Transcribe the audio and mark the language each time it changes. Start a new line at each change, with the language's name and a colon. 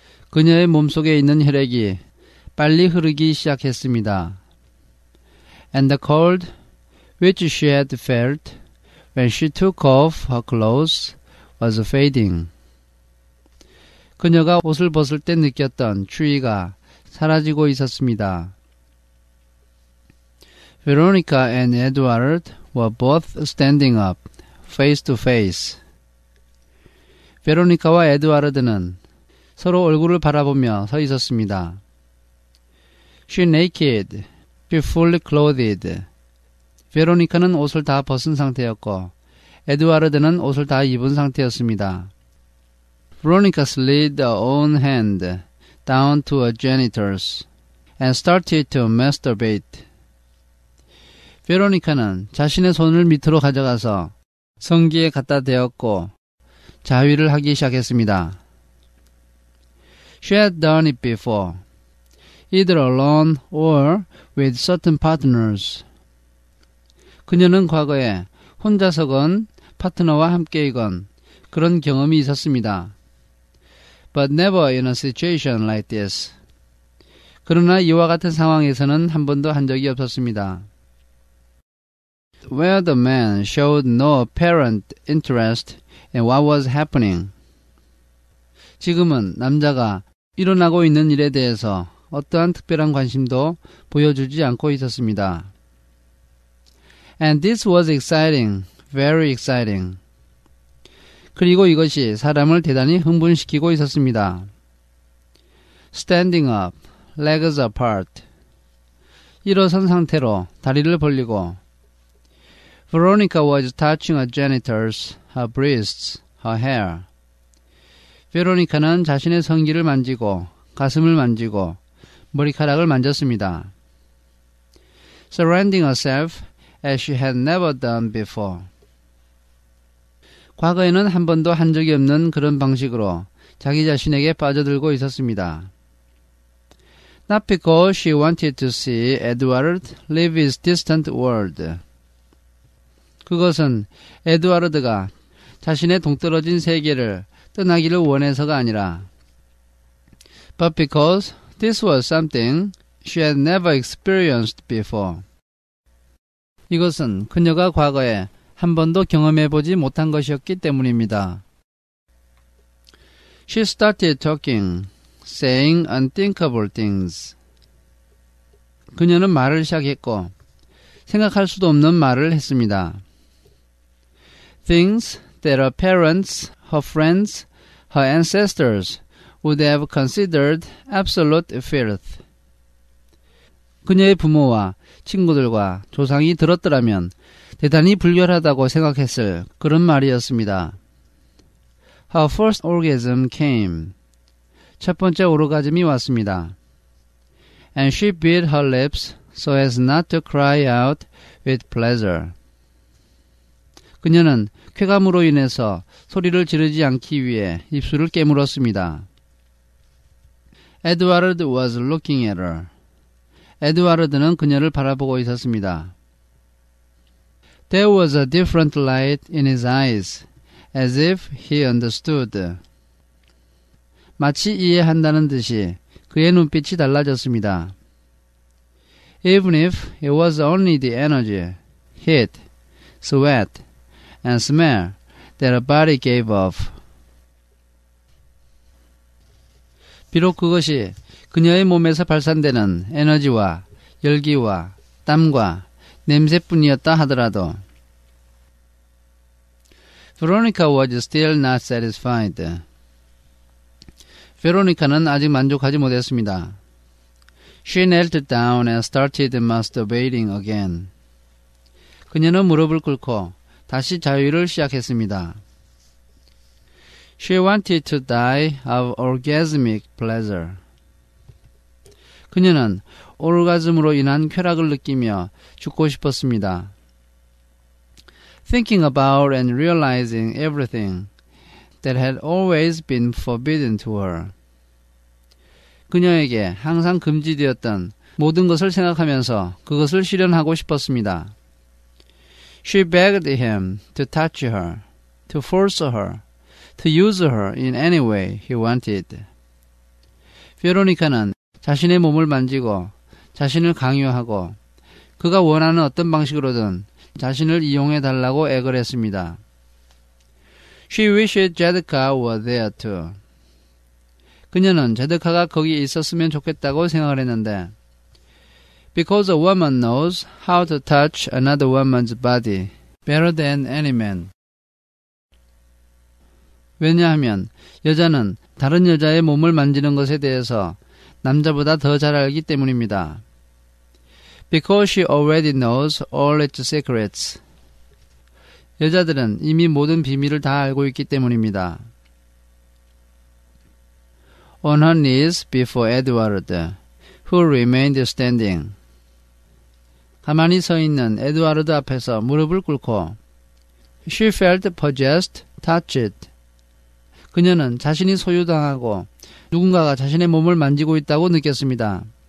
Korean: 그녀의 몸속에 있는 혈액이 빨리 흐르기 시작했습니다.
English: And the cold, which she had felt when she took off her clothes, was fading.
Korean: 그녀가 옷을 벗을 때 느꼈던 추위가 사라지고 있었습니다.
English: Veronica and Edward were both standing up, face to face.
Korean: 베로니카와 에드와르드는 서로 얼굴을 바라보며 서 있었습니다.
English: She naked, she fully clothed.
Korean: 베로니카는 옷을 다 벗은 상태였고 에드와르드는 옷을 다 입은 상태였습니다.
English: Veronica slid her own hand down to her genitals and started to masturbate.
Korean: 베로니카는 자신의 손을 밑으로 가져가서 성기에 갖다 대었고 자위를 하기 시작했습니다.
English: She had done it before, either alone or with certain partners.
Korean: 그녀는 과거에 혼자서건 파트너와 함께이건 그런 경험이 있었습니다.
English: But never in a situation like this.
Korean: 그러나 이와 같은 상황에서는 한 번도 한 적이 없었습니다.
English: Where the man showed no apparent interest in what was happening.
Korean: 지금은 남자가 일어나고 있는 일에 대해서 어떠한 특별한 관심도 보여주지 않고 있었습니다.
English: And this was exciting, very exciting.
Korean: 그리고 이것이 사람을 대단히 흥분시키고 있었습니다.
English: Standing up, legs apart.
Korean: 일어선 상태로 다리를 벌리고
English: Veronica was touching her genitals, her breasts, her hair.
Korean: 베로니카는 자신의 성기를 만지고 가슴을 만지고 머리카락을 만졌습니다.
English: Surrendering herself as she had never done before.
Korean: 과거에는 한 번도 한 적이 없는 그런 방식으로 자기 자신에게 빠져들고 있었습니다.
English: Not because she wanted to see Edward leave his distant world.
Korean: 그것은 에드와르드가 자신의 동떨어진 세계를 떠나기를 원해서가 아니라
English: but because this was something she had never experienced before.
Korean: 이것은 그녀가 과거에 한 번도 경험해보지 못한 것이었기 때문입니다.
English: She started talking, saying unthinkable things.
Korean: 그녀는 말을 시작했고 생각할 수도 없는 말을 했습니다.
English: Things that her parents, her friends, her ancestors would have considered absolute filth.
Korean: 그녀의 부모와 친구들과 조상이 들었더라면 대단히 불결하다고 생각했을 그런 말이었습니다.
English: Her first orgasm came.
Korean: 첫 번째 오르가즘이 왔습니다.
English: And she bit her lips so as not to cry out with pleasure.
Korean: 그녀는 쾌감으로 인해서 소리를 지르지 않기 위해 입술을 깨물었습니다.
English: Edward was looking at her.
Korean: 에드와르드는 그녀를 바라보고 있었습니다.
English: There was a different light in his eyes, as if he understood.
Korean: 마치 이해한다는 듯이 그의 눈빛이 달라졌습니다.
English: Even if it was only the energy, heat, sweat, and smell that her body gave off.
Korean: 비록 그것이 그녀의 몸에서 발산되는 에너지와 열기와 땀과 냄새뿐이었다 하더라도
English: Veronica was still not satisfied.
Korean: 베로니카는 아직 만족하지 못했습니다.
English: She knelt down and started masturbating again.
Korean: 그녀는 무릎을 꿇고 다시 자위를 시작했습니다.
English: She wanted to die of orgasmic pleasure.
Korean: 그녀는 오르가즘으로 인한 쾌락을 느끼며 죽고 싶었습니다.
English: Thinking about and realizing everything that had always been forbidden to her.
Korean: 그녀에게 항상 금지되었던 모든 것을 생각하면서 그것을 실현하고 싶었습니다.
English: She begged him to touch her, to force her, to use her in any way he wanted.
Korean: 베로니카는 자신의 몸을 만지고 자신을 강요하고 그가 원하는 어떤 방식으로든 자신을 이용해 달라고 애걸 했습니다.
English: She wished 제드카 were there too.
Korean: 그녀는 제드카가 거기 있었으면 좋겠다고 생각을 했는데
English: Because a woman knows how to touch another woman's body better than any man.
Korean: 왜냐하면 여자는 다른 여자의 몸을 만지는 것에 대해서 남자보다 더 잘 알기 때문입니다.
English: Because she already knows all its secrets.
Korean: 여자들은 이미 모든 비밀을 다 알고 있기 때문입니다.
English: On her knees before Edward, who remained standing.
Korean: 가만히 서 있는 에드와르드 앞에서 무릎을 꿇고
English: She felt possessed, touched.
Korean: 그녀는 자신이 소유당하고 누군가가 자신의 몸을 만지고 있다고 느꼈습니다.